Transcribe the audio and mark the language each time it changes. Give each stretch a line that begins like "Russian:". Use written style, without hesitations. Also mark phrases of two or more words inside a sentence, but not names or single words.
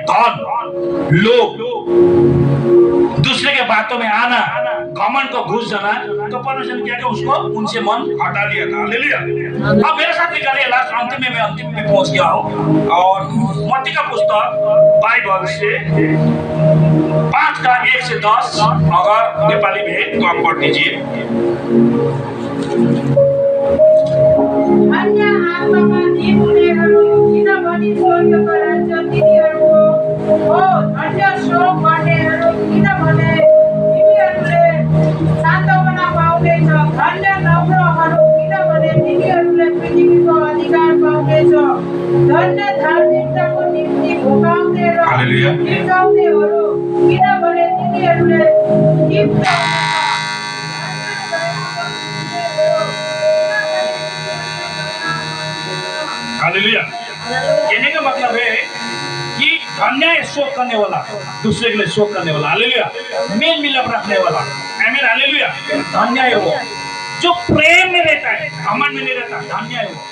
Hindi: धन लोभ, दूसरे के बातों में आना, घमंड को घुस जाना, तो परमेश्वर ने क्या किया? उसको उनसे मन हटा लिया था, हालेलुया। अब मेरे साथ निकालिए लास्ट अंतिम में, मैं अंतिम में पहुंच गया हूं। और मत्ती का पुस्तक बाइबल से 5:1 से 10, अगर नेपाली में है तो आप पढ़ लीजिए।
Nepali: अन्य आत्मामा धीन हुनेहरू किनभने स्वर्गको राज्य तिनीहरूको हो। धन्य शोक गर्नेहरू किनभने तिनीहरूले सान्तवना पाउनेछ। धन्य नम्रहरू किनभने तिनीहरूले पृथ्वीको अधिकार पाउनेछ। धन्य धार्मिकताको निम्ति भोकाउने र हिर्काउनेहरू किनभने तिनीहरूले तृप्त
Hindi: हालेलुया। कहने का मतलब है कि धन्य है शोक करने वाला, दूसरे के लिए शोक करने वाला, हालेलुया। मेल मिलाप रखने वाला, आमीन, हालेलुया। धन्य है वो जो प्रेम में रहता है, घमंड में नहीं रहता, धन्य है वो।